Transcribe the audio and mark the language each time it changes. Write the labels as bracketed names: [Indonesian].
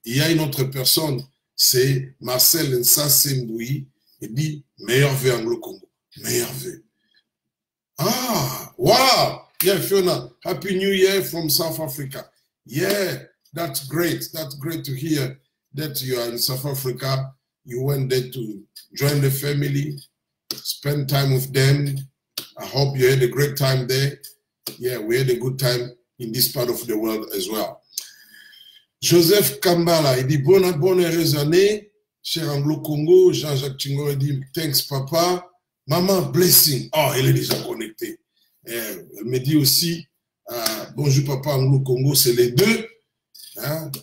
[French] Il y a une autre personne, c'est Marcel Nsassemboui. Il dit, meilleur vœu Anglo-Congo. Meilleur vœu. Ah, wow. [English] Yeah, Fiona, Happy New Year from South Africa. Yeah, that's great. That's great to hear that you are in South Africa. You went there to join the family, spend time with them. I hope you had a great time there. Yeah, we had a good time in this part of the world as well. [French] Joseph Kambala, il dit bonne heureuse année, cher Anglo-Congo. Jean-Jacques Chingo, il dit [English] thanks papa. [French] Maman, [English] blessing. [French] Oh, elle est déjà connectée. Elle me dit aussi bonjour papa Anglo-Congo, c'est les 2. Hein?